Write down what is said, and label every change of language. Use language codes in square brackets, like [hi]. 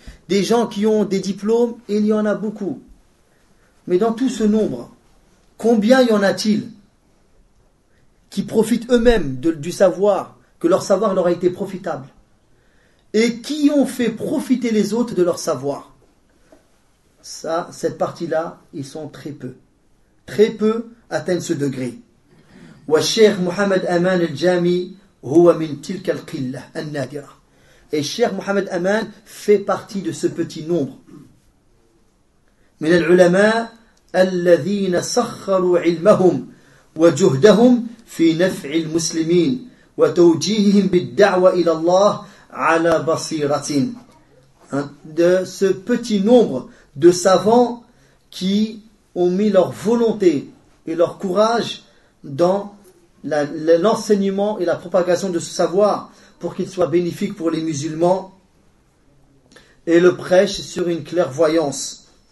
[fr] Des gens qui ont des diplômes, il y en a beaucoup. Mais dans tout ce nombre, combien y en a-t-il qui profitent eux-mêmes du savoir, que leur savoir leur a été profitable ? Et qui ont fait profiter les autres de leur savoir ? Ça, cette partie-là, ils sont très peu. Très peu atteignent ce degré. [ar] والشيخ محمد أمان الجامي هو من تلك القلة النادرة. [fr] Et الشيخ محمد أمان fait partie de ce petit nombre. [ar] من العلماء الذين سخروا علمهم وجهدهم في نفع المسلمين وتوجيههم بالدعوة إلى الله على بصيرة. [fr] De ce petit nombre de savants qui ont mis leur volonté et leur courage dans l'enseignement et la propagation de ce savoir pour qu'il soit bénéfique pour les musulmans et le prêche sur une clairvoyance.